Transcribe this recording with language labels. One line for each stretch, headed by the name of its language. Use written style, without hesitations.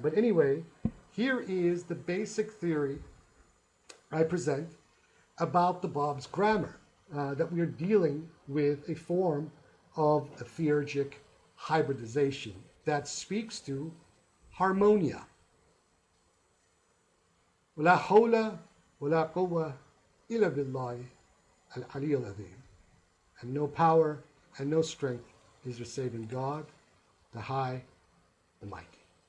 English: But anyway, here is the basic theory I present about the Bāb's grammar, that we are dealing with a form of a theurgic hybridization that speaks to harmonia.
Arabic: ولا حول ولا قوة إلا بالله العلي العظيم.
English: And no power and no strength is save in God, the high, the mighty.